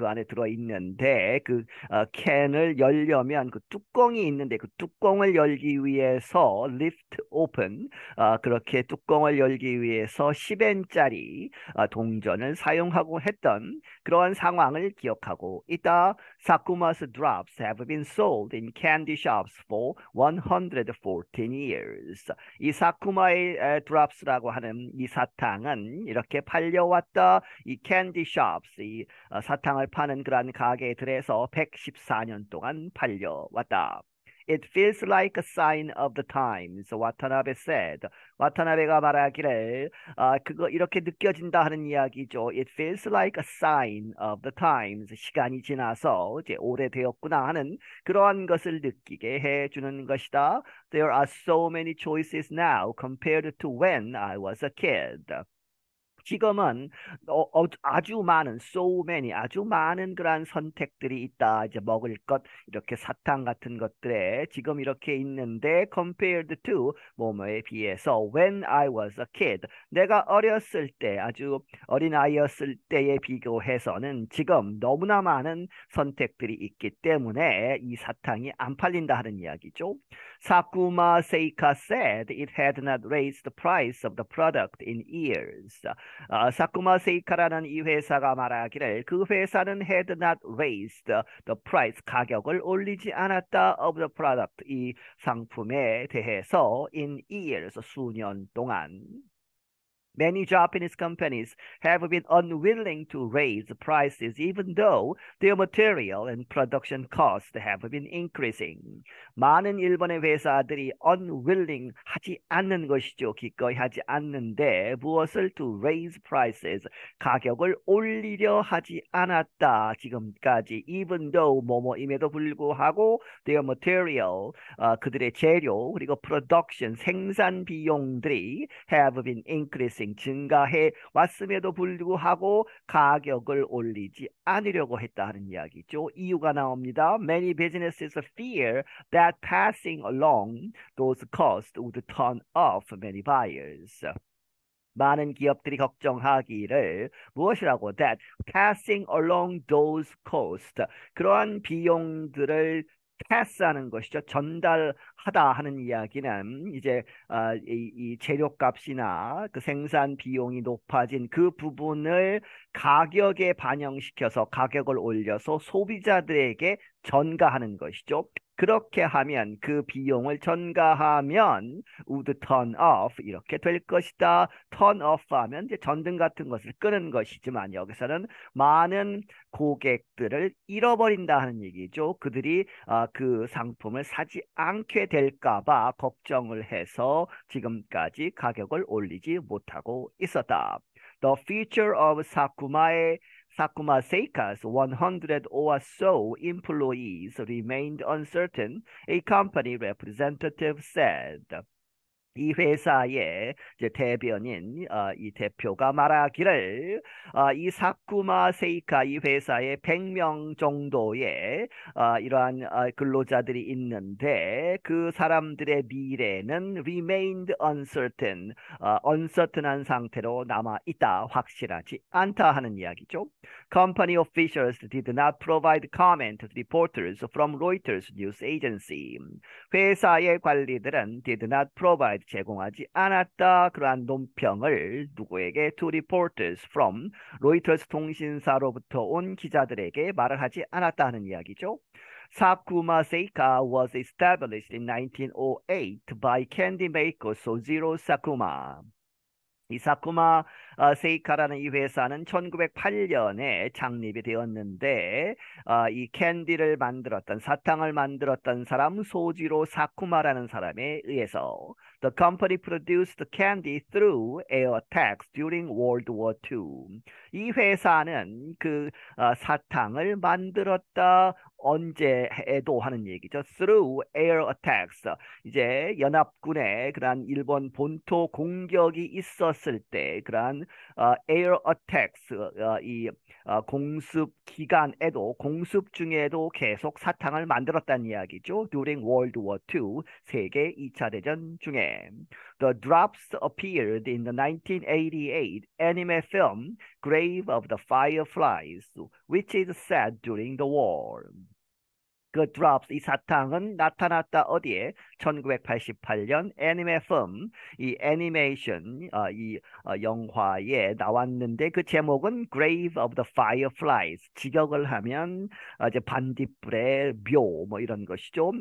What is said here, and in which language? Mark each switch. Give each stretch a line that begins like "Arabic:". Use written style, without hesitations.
Korean: 그 안에 들어 있는데 그 캔을 열려면 그 뚜껑이 있는데 그 뚜껑을 열기 위해서
English: lift open
Korean: 그렇게 뚜껑을 열기 위해서 10엔짜리 동전을 사용하고 했던 그러한 상황을 기억하고 있다.
English: Sakuma's drops have been sold in candy shops for 114 years.
Korean: 이 사쿠마의 드랍스라고 하는 이 사탕은 이렇게 팔려왔다. 이 캔디 숍스, 이 사탕을 파는 그러한 가게들에서 114년 동안 팔려왔다.
English: It feels like a sign of the times, 와타나베 said.
Korean: 와타나베가 말하기를 그거 이렇게 느껴진다 하는 이야기죠.
English: It feels like a sign of the times.
Korean: 시간이 지나서 이제 오래되었구나 하는 그러한 것을 느끼게 해주는 것이다.
English: There are so many choices now compared to when I was a kid.
Korean: 지금은 아주 많은
English: so many
Korean: 아주 많은 그러한 선택들이 있다. 이제 먹을 것 이렇게 사탕 같은 것들에 지금 이렇게 있는데
English: compared to
Korean: 뭐뭐에 비해서
English: when I was a kid
Korean: 내가 어렸을 때 아주 어린 아이였을 때에 비교해서는 지금 너무나 많은 선택들이 있기 때문에 이 사탕이 안 팔린다 하는 이야기죠.
English: Sakuma Seika said it had not raised the price of the product in years.
Korean: 사쿠마 세이카라는 이 회사가 말하기를 그 회사는
English: had not raised the price
Korean: 가격을 올리지 않았다
English: of the product
Korean: 이 상품에 대해서
English: in years
Korean: 수년 동안.
English: Many Japanese companies have been unwilling to raise prices even though their material and production costs have been increasing.
Korean: 많은 일본의 회사들이
English: unwilling
Korean: 하지 않는 것이죠. 기꺼이 하지 않는데 무엇을
English: to raise prices
Korean: 가격을 올리려 하지 않았다. 지금까지
English: even though
Korean: 뭐뭐임에도 불구하고
English: their material
Korean: 그들의 재료 그리고
English: production
Korean: 생산 비용들이
English: have been increasing
Korean: 증가해 왔음에도 불구하고 가격을 올리지 않으려고 했다는 이야기죠. 이유가 나옵니다.
English: Many businesses fear that passing along those costs would turn off many buyers.
Korean: 많은 기업들이 걱정하기를 무엇이라고
English: that passing along those costs
Korean: 그러한 비용들을 패스하는 것이죠. 전달하다 하는 이야기는 이제 이 재료값이나 그 생산 비용이 높아진 그 부분을 가격에 반영시켜서 가격을 올려서 소비자들에게 전가하는 것이죠. 그렇게 하면 그 비용을 전가하면
English: would turn off
Korean: 이렇게 될 것이다.
English: turn off
Korean: 하면 이제 전등 같은 것을 끄는 것이지만 여기서는 많은 고객들을 잃어버린다 하는 얘기죠. 그들이 그 상품을 사지 않게 될까 봐 걱정을 해서 지금까지 가격을 올리지 못하고 있었다.
English: The future of Sakuma Seika's 100 or so employees remained uncertain, a company representative said.
Korean: 이 회사의 이제 대변인 이 대표가 말하기를 이 사쿠마 세이카 이 회사에 100명 정도의 이러한 근로자들이 있는데 그 사람들의 미래는
English: remained uncertain,
Korean: uncertain한 상태로 남아 있다, 확실하지 않다 하는 이야기죠.
English: Company officials did not provide comment to reporters from Reuters news agency.
Korean: 회사의 관리들은
English: did not provide
Korean: 제공하지 않았다. 그러한 논평을 누구에게
English: to reporters from
Korean: 로이터스 통신사로부터 온 기자들에게 말을 하지 않았다 하는 이야기죠.
English: Sakuma Seika was established in 1908 by candy maker Sojiro Sakuma.
Korean: 이 사쿠마 세이카라는 이 회사는 1908년에 창립이 되었는데 이 캔디를 만들었던 사탕을 만들었던 사람 소지로 사쿠마라는 사람에 의해서
English: The company produced candy through air attacks during World War II.
Korean: 이 회사는 그 사탕을 만들었다 언제에도 하는 얘기죠.
English: Through air attacks.
Korean: 이제 연합군의 그러한 일본 본토 공격이 있었을 때 그러한
English: air attacks
Korean: 이 공습 기간에도 공습 중에도 계속 사탕을 만들었다는 이야기죠.
English: During World War II
Korean: 세계 2차 대전 중에
English: The drops appeared in the 1988 anime film Grave of the Fireflies, which is set during the war.
Korean: 그 drops, 이 사탕은 나타났다 어디에? 1988년 애니메 film, 이 애니메이션, 영화에 나왔는데 그 제목은 Grave of the Fireflies. 직역을 하면 이제 반딧불의 묘, 뭐 이런 것이죠.